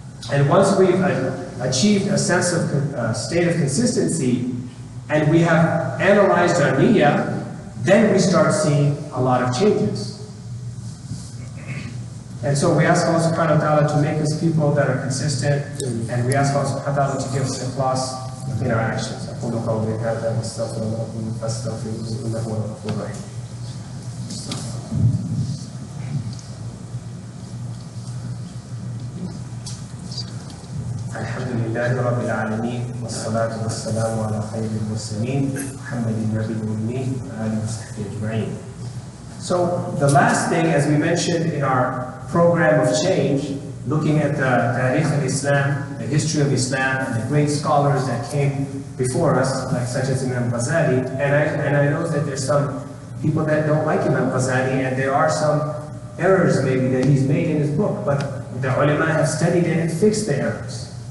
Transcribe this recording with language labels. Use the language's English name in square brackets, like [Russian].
[English] And once we've achieved a sense of state of consistency, and we have analyzed our niyyah, then we start seeing a lot of changes. And so we ask Allah subhanahu wa ta'ala to make us people that are consistent, and we ask Allah subhanahu wa ta'ala to give us ikhlas in our actions. [Arabic] أقول قولي هذا واستغفر الله لكم فاستغفروه إنه هو الغفور الرحيم. الحمد لله رب العالمين والصلاة والسلام على خير المرسلين محمد النبي الأمي وآله وصحبه أجمعين. [English] So the last thing, as we mentioned in our program of change, looking at the Tarikh al-Islam, the history of Islam, and the great scholars that came before us, like such as Imam Ghazali, and I know that there's some people that don't like Imam Ghazali, and there are some errors maybe that he's made in his book, but the ulama have studied it and fixed the errors.